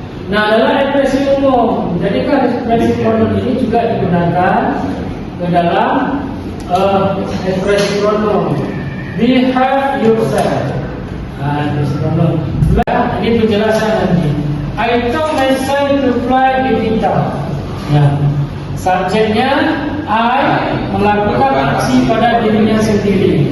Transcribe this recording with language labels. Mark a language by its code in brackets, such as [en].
[id] Nah, dalam ekspresi umum, jadi kan ekspresi pronoun ini juga digunakan ke dalam ekspresi pronoun. [en] Behave yourself. [id] Nah, ekspresi pronoun. Nah, ini penjelasan nanti. [en] I taught myself to fly the guitar. [id] Ya. Subjeknya I melakukan aksi pada dirinya sendiri.